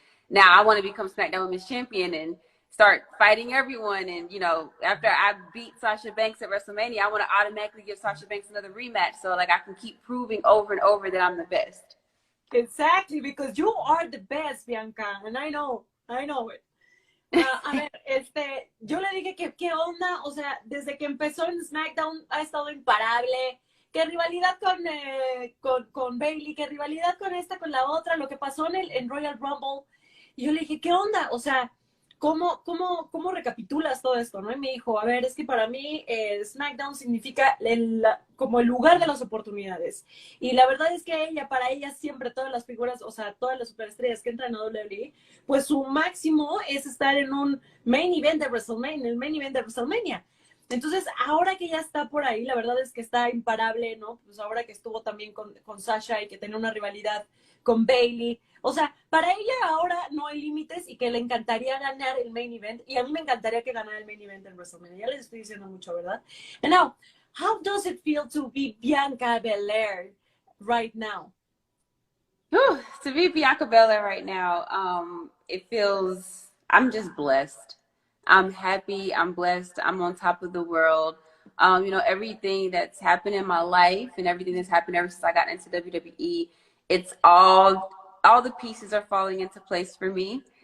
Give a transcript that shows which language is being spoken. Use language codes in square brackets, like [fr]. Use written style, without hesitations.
[en] And now I want to become SmackDown Women's Champion and start fighting everyone. And, you know, after I beat Sasha Banks at WrestleMania, I want to automatically give Sasha Banks another rematch so like I can keep proving over and over that I'm the best. Exactly, because you are the best, Bianca, and I know it. [es] A ver, yo le dije que qué onda, o sea, desde que empezó en SmackDown ha estado imparable, qué rivalidad con Bayley, qué rivalidad con esta, con la otra, lo que pasó en Royal Rumble. Y yo le dije, ¿qué onda? O sea, ¿cómo recapitulas todo esto, no? Y me dijo, a ver, es que para mí SmackDown significa como el lugar de las oportunidades. Y la verdad es que para ella siempre todas las figuras, o sea, todas las superestrellas que entran a WWE, pues su máximo es estar en un main event de WrestleMania, el main event de WrestleMania. Entonces, ahora que ya está por ahí, la verdad es que está imparable, ¿no? Pues ahora que estuvo también con Sasha y que tenía una rivalidad con Bayley. O sea, para ella ahora no hay límites y que le encantaría ganar el main event. Y a mí me encantaría que ganara el main event en WrestleMania. Ya les estoy diciendo mucho, ¿verdad? [en] And now, how does it feel to be Bianca Belair right now? To be Bianca Belair right now, it feels, I'm just blessed. I'm happy, I'm blessed, I'm on top of the world. You know, everything that's happened in my life and everything that's happened ever since I got into WWE, it's all the pieces are falling into place for me.